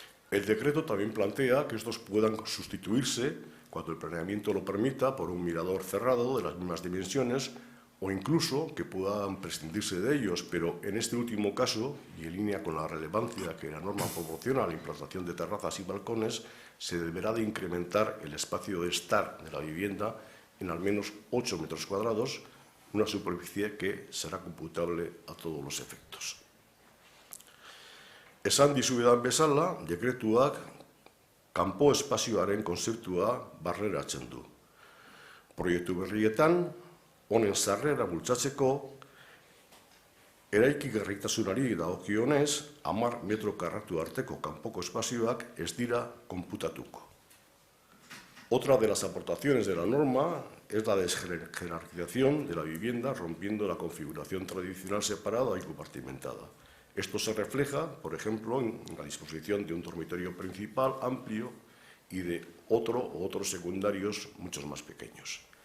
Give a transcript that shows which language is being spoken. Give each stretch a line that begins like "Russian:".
Spanish: El decreto también plantea que estos puedan sustituirse, cuando el planeamiento lo permita, por un mirador cerrado de las mismas dimensiones o incluso que puedan prescindirse de ellos, pero en este último caso, y en línea con la relevancia que la norma proporciona a la implantación de terrazas y balcones, se deberá de incrementar el espacio de estar de la vivienda en al menos 8 metros cuadrados, una superficie que será computable a todos los efectos.
Basque: Esan dizuedan bezala, dekretuak kanpo espazioaren konzeptua barneratzen du. Proiektu berrietan, honen sarrera bultzatzeko, eraikigarritasunari dagokionez, 10 metro karratu arteko kanpoko espazioak ez dira konputatuko.
Spanish: Otra de las aportaciones de la norma es la desjerarquización de la vivienda, rompiendo la configuración tradicional separada y compartimentada. Esto se refleja, por ejemplo, en la disposición de un dormitorio principal amplio y de otro o otros secundarios muchos más pequeños.